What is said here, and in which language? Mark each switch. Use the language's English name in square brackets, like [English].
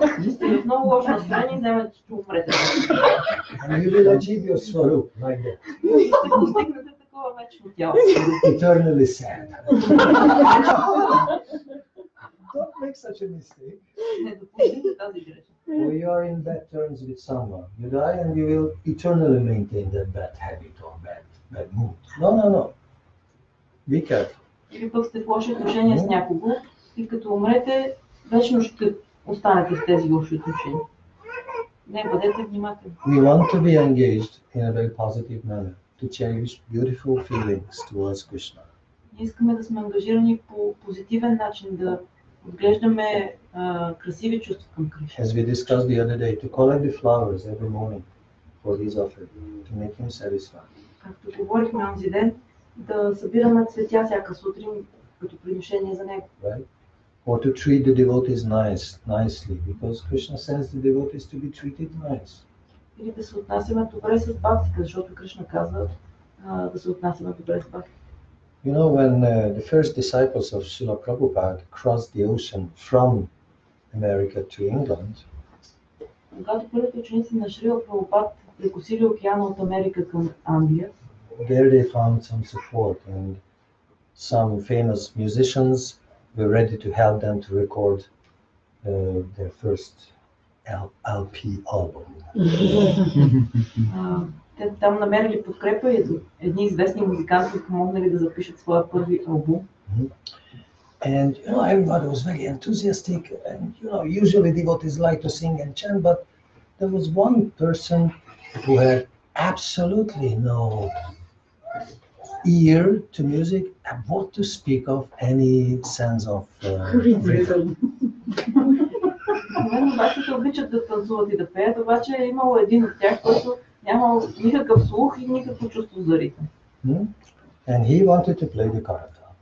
[Bulgarian] Сте в много лошо настроение и знаете, че умрете. [English] And you will achieve your swarup like that. [Bulgarian] Ще постигнете такова вечно тяло. [English] Eternally sad. Don't make such a mistake. [Bulgarian] Не допустите тази грешка. [English] Or you are in bad terms with someone. You die and you will eternally maintain that bad habit or bad mood. No. Be careful. [Bulgarian] Или пък сте в лоши отношения с някого и като умрете, вечно ще останете в тези лоши отношения. Не, бъдете внимателни. [English] We want to be engaged in a very positive manner, to cherish beautiful feelings towards Krishna. [Bulgarian] Ние искаме да сме ангажирани по позитивен начин, да отглеждаме красиви чувства към Кришна. [English] As we discussed the other day, to collect the flowers every morning for his offering, to make him satisfied. [Bulgarian] Както говорихме онзи ден, да събираме цветя всяка сутрин като приношение за него. [English] Right? Or to treat the devotees nicely, because Krishna sends the devotees to be treated nice. [Bulgarian] Или да се отнасяме добре с бхактите, защото Кришна казва да се отнасяме добре с бхактите. [English] You know, when the first disciples of Srila Prabhupada crossed the ocean from America to England, [Bulgarian] когато първите ученици на Шрила Прабхупад прекосили океана от Америка към Англия, [English] there they found some support, and some famous musicians were ready to help them to record their first LP album. [Bulgarian] Те там намерили подкрепа и едни известни музиканти помогнали да запишат своя първи албум. [English] And you know, everybody was very enthusiastic, and you know, usually devotees like to sing and chant, but there was one person who had absolutely no ear to music and what to speak of any sense of rhythm. [Bulgarian] Бащите обичат да танцуват и да пеят, обаче е имало един от тях, който нямал никакъв слух и никакво чувство за ритъм. [English] And he wanted to play the karatal.